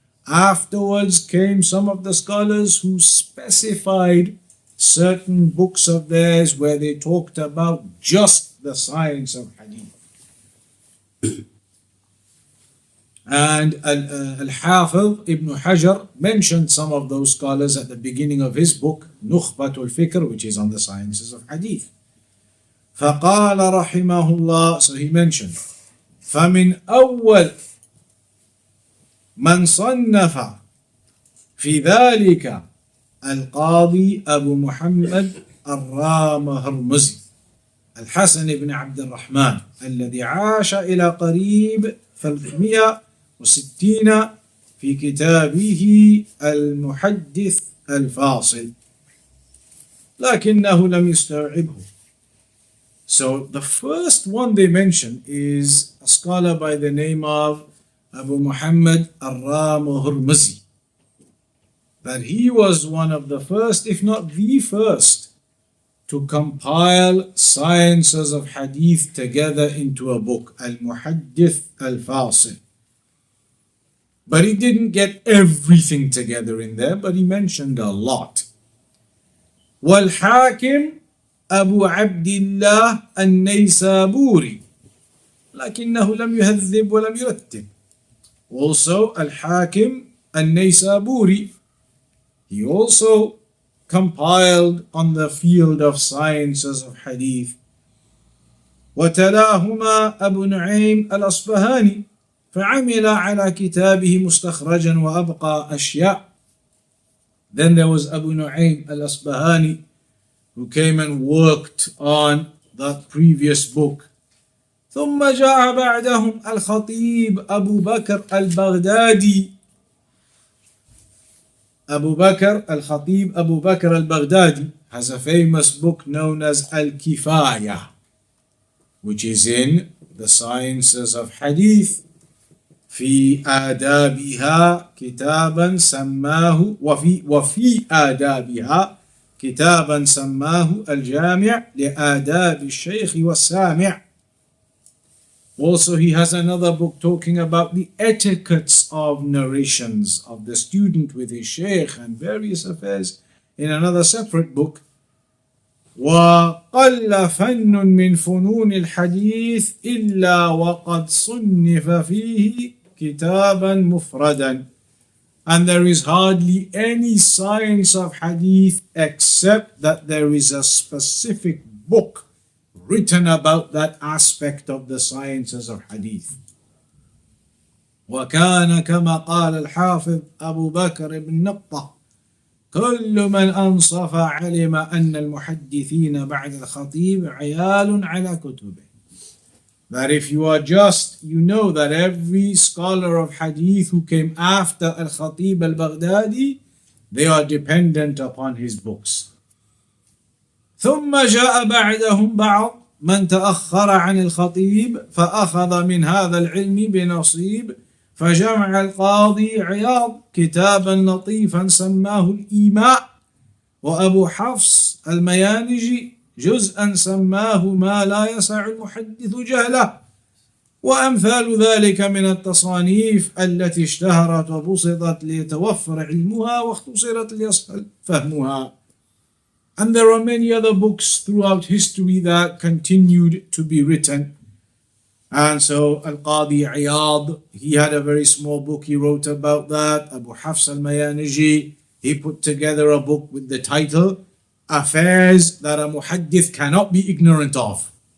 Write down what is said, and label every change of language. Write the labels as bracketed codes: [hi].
[en] Afterwards came some of the scholars who specified certain books of theirs where they talked about just the science of hadith. And al-Hafiz ibn Hajar mentioned some of those scholars at the beginning of his book Nukhbatul Fikr, which is on the sciences of hadith. [ar] فقال رحمه الله, [en] so he mentioned, [ar] فمن أول من صنف في ذلك القاضي أبو محمد الرامهرمزي الحسن بن عبد الرحمن الذي عاش إلى قريب 360 في كتابه المحدث الفاصل لكنه لم يستوعبه. [en] So the first one they mention is a scholar by the name of Abu Muhammad al-Ramahurmuzi. That he was one of the first, if not the first, to compile sciences of hadith together into a book, Al-Muhaddith Al-Fasil. But he didn't get everything together in there, but he mentioned a lot. [ar] وَالْحَاكِمْ أبو عبد الله النيسابوري لكنه لم يهذب ولم يرتب. [en] Also Al-Hakim al-Naysaburi, he also compiled on the field of sciences of hadith. [ar] وتلاهما أبو نعيم الأصبهاني فعمل على كتابه مستخرجا وأبقى أشياء. [en] Then there was Abu Nu'aym al-Asbahani, who came and worked on that previous book. [ar] ثم جاء بعدهم الخطيب أبو بكر البغدادي. [en] Abu Bakr al-Khatib Abu Bakr al-Baghdadi has a famous book known as Al-Kifaya, which is in the sciences of hadith. [ar] في آدابها كتابا سماه وفي آدابها كتابا سماه الجامع لآداب الشيخ والسامع. [en] Also, he has another book talking about the etiquettes of narrations of the student with his sheikh and various affairs in another separate book. [ar] وَقَلَّ فَنٌّ مِّن فُنُونِ الْحَدِيثِ إِلَّا وَقَدْ صُنِّفَ فِيهِ كِتَابًا مُفْرَدًا. [en] And there is hardly any science of hadith except that there is a specific book written about that aspect of the sciences of hadith. [ar] وكان كما قال الحافظ أبو بكر بن نطة كل من أنصف علم أن المحدثين بعد الخطيب عيال على كتبه. [en] That if you are just, you know that every scholar of hadith who came after al-Khatib al-Baghdadi, they are dependent upon his books. [ar] ثم جاء بعدهم بعض من تأخر عن الخطيب فأخذ من هذا العلم بنصيب فجمع القاضي عياض كتابا لطيفا سماه الإيماء وأبو حفص الميانجي جزءا سماه ما لا يسع المحدث جهله وأمثال ذلك من التصانيف التي اشتهرت وبسطت ليتوفر علمها واختصرت ليسهل فهمها. [en] And there are many other books throughout history that continued to be written. And so Al-Qadi Iyad, he had a very small book he wrote about that. Abu Hafs al-Mayaniji, he put together a book with the title Affairs that a Muhaddith cannot be ignorant of.